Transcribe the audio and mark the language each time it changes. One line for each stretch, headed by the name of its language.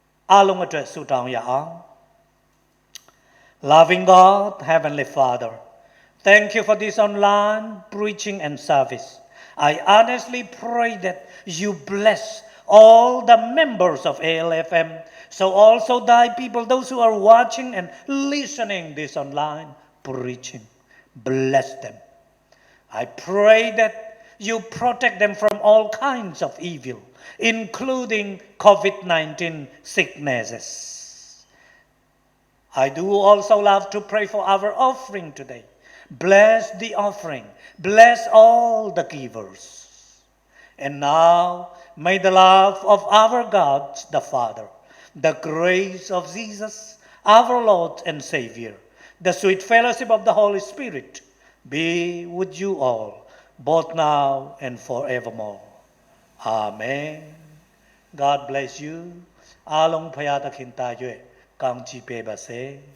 Burmese: အားလုံးအတွက်ဆုတောင်းရအောင်
English: Loving God Heavenly Father thank you for this online preaching and service I honestly pray that you bless all the members of ALFM so also thy people those who are watching and listening this online preaching bless them. I pray that you protect them from all kinds of evil, including COVID-19 sicknesses. I do also love to pray for our offering today. Bless the offering. Bless all the givers. And now, may the love of our God, the Father, the grace of Jesus, our Lord and Savior, the sweet fellowship of the Holy Spirit be with you all, both now and forevermore. Amen. God bless you.
Burmese: အားလုံးဖခင်သခင်တာ၍ကောင်းချီးပေးပါစေ။